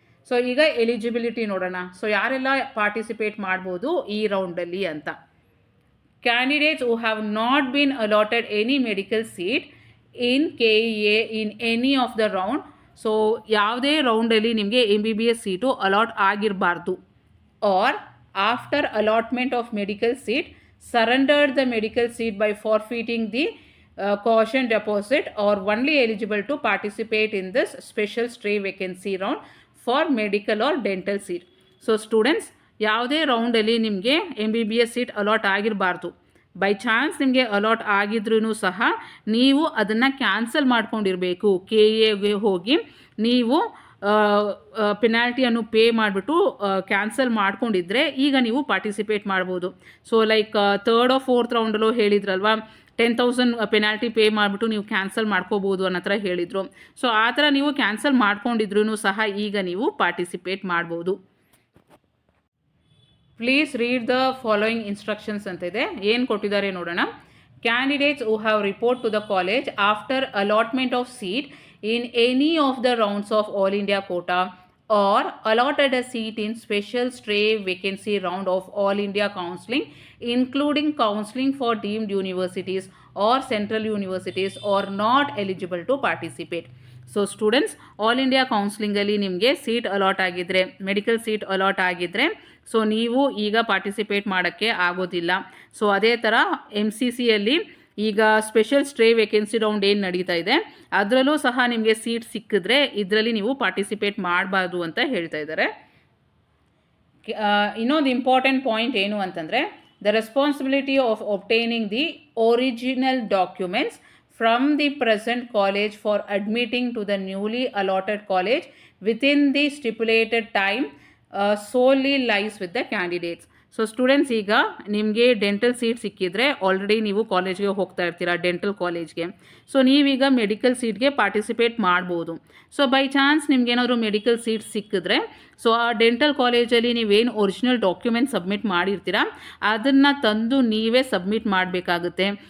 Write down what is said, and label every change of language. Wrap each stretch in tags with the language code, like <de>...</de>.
<kn>So ಈಗ eligibility ನೋಡೋಣ. So ಯಾರೆಲ್ಲ ಪಾರ್ಟಿಸಿಪೇಟ್ ಮಾಡ್ಬೋದು ಈ ರೌಂಡಲ್ಲಿ ಅಂತ.</kn> <en>Candidates who have not been allotted any medical seat in KEA in any of the round.</en> <kn>So ಯಾವುದೇ ರೌಂಡಲ್ಲಿ ನಿಮಗೆ MBBS seat allot ಆಗಿರಬಾರ್ದು.</kn> <en>Or after allotment of medical seat, surrendered the medical seat by forfeiting the caution deposit, or only eligible to participate in this special stray vacancy round for medical or dental seat. So students,</en> <kn>ಯಾವುದೇ ರೌಂಡಲ್ಲಿ ನಿಮಗೆ MBBS seat allot ಆಗಿರಬಾರ್ದು. By chance ನಿಮಗೆ allot ಆಗಿದ್ರೂ ಸಹ ನೀವು ಅದನ್ನು cancel ಮಾಡ್ಕೊಂಡಿರಬೇಕು. KEAಗೆ ಹೋಗಿ ನೀವು ಪೆನಾಲ್ಟಿಯನ್ನು pay ಮಾಡಿಬಿಟ್ಟು ಕ್ಯಾನ್ಸಲ್ ಮಾಡ್ಕೊಂಡಿದ್ರೆ ಈಗ ನೀವು ಪಾರ್ಟಿಸಿಪೇಟ್ ಮಾಡ್ಬೋದು. So like 3rd or 4th ರೌಂಡಲ್ಲೂ ಹೇಳಿದ್ರಲ್ವ, 10,000 penalty pay ಮಾಡಿಬಿಟ್ಟು ನೀವು ಕ್ಯಾನ್ಸಲ್ ಮಾಡ್ಕೋಬೋದು ಅನ್ನೋ ಥರ ಹೇಳಿದರು. ಸೊ ಆ ಥರ ನೀವು ಕ್ಯಾನ್ಸಲ್ ಮಾಡ್ಕೊಂಡಿದ್ರೂ ಸಹ ಈಗ ನೀವು ಪಾರ್ಟಿಸಿಪೇಟ್ ಮಾಡ್ಬೋದು.</kn> <en>please read the following instructions</en> <kn>ಅಂತ ಇದೆ. ಏನು ಕೊಟ್ಟಿದ್ದಾರೆ ನೋಡೋಣ.</kn> <en>Candidates who have report to the college after allotment of seat in any of the rounds of All India quota or allotted a seat in special stray vacancy round of All India counselling, including counselling for deemed universities or central universities, are not eligible to participate.</en> <kn>So students, all India ಕೌನ್ಸಿಲಿಂಗಲ್ಲಿ ನಿಮಗೆ seat allot ಆಗಿದ್ದರೆ, medical seat allot ಆಗಿದ್ದರೆ, so ನೀವು ಈಗ participate ಮಾಡೋಕ್ಕೆ ಆಗೋದಿಲ್ಲ. So ಅದೇ ಥರ MCCಯಲ್ಲಿ ಈಗ ಸ್ಪೆಷಲ್ ಸ್ಟ್ರೇ ವೇಕೆನ್ಸಿ ರೌಂಡ್ ಏನು ನಡೀತಾ ಇದೆ ಅದರಲ್ಲೂ ಸಹ ನಿಮಗೆ ಸೀಟ್ ಸಿಕ್ಕಿದ್ರೆ ಇದರಲ್ಲಿ ನೀವು ಪಾರ್ಟಿಸಿಪೇಟ್ ಮಾಡಬಾರ್ದು ಅಂತ ಹೇಳ್ತಾ ಇದ್ದಾರೆ. ಇನ್ನೊಂದು ಇಂಪಾರ್ಟೆಂಟ್ ಪಾಯಿಂಟ್ ಏನು ಅಂತಂದರೆ,</kn> <en>The responsibility of obtaining the original documents from the present college for admitting to the newly allotted college within the stipulated time solely lies with the candidates.</en> <kn>So students, ಈಗ ನಿಮಗೆ dental seat ಸಿಕ್ಕಿದ್ರೆ already ನೀವು ಕಾಲೇಜ್ಗೆ ಹೋಗ್ತಾ ಇರ್ತೀರಾ, dental ಕಾಲೇಜ್ಗೆ. So ನೀವೀಗ medical ಸೀಟ್ಗೆ participate ಮಾಡ್ಬೋದು. ಸೊ ಬೈ ಚಾನ್ಸ್ ನಿಮ್ಗೇನಾದರೂ ಮೆಡಿಕಲ್ ಸೀಟ್ ಸಿಕ್ಕಿದ್ರೆ, ಸೊ ಆ ಡೆಂಟಲ್ ಕಾಲೇಜಲ್ಲಿ ನೀವೇನು ಒರಿಜಿನಲ್ ಡಾಕ್ಯುಮೆಂಟ್ ಸಬ್ಮಿಟ್ ಮಾಡಿರ್ತೀರ ಅದನ್ನು ತಂದು ನೀವೇ ಸಬ್ಮಿಟ್ ಮಾಡಬೇಕಾಗುತ್ತೆ.</kn>